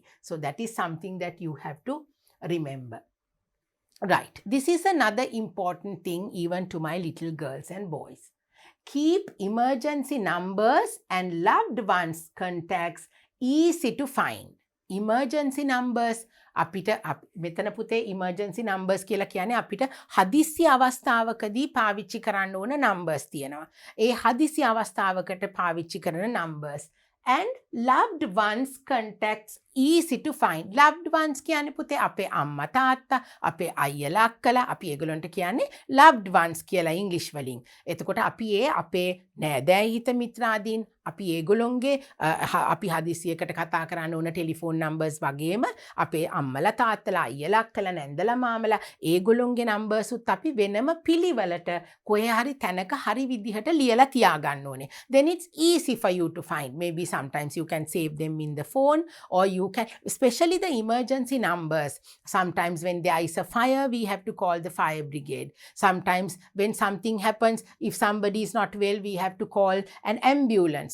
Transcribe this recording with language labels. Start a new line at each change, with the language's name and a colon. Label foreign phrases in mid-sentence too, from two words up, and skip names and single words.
English: So that is something that you have to remember. Right, this is another important thing even to my little girls and boys. Keep emergency numbers and loved ones contacts easy to find. Emergency numbers
Sinhala: අපිට මෙතන පුතේ
English: emergency numbers
Sinhala: කියලා කියන්නේ අපිට හදිසි අවස්ථාවකදී පාවිච්චි කරන්න ඕන numbers තියෙනවා. ඒ හදිසි අවස්ථාවකට පාවිච්චි කරන numbers.
English: And loved ones contacts easy to find. Loved ones
Sinhala: කියන්නේ පුතේ අපේ අම්මා තාත්තා, අපේ අයියලා අක්කලා, අපි ඒගොල්ලන්ට කියන්නේ
English: loved ones
Sinhala: කියලා ඉංග්‍රීසි වලින්. එතකොට අපි අපේ නෑදෑ හිත මිත්‍රාදීන් අපි ඒගොල්ලොන්ගේ අපි හදිසියකට කතා කරන්න ඕන
English: telephone numbers
Sinhala: වගේම අපේ අම්මලා තාත්තලා අයියලා අක්කලා නැන්දලා මාමලා ඒගොල්ලොන්ගේ නම්බර්ස් උත් අපි වෙනම පිළිවෙලට කොහේ හරි තැනක හරි විදිහට ලියලා තියාගන්න ඕනේ.
English: Then it's easy for you to find. Maybe sometimes you can save them in the phone, or you can, especially the emergency numbers. Sometimes when there is a fire, we have to call the fire brigade. Sometimes when something happens, if somebody is not well, we have to call an ambulance.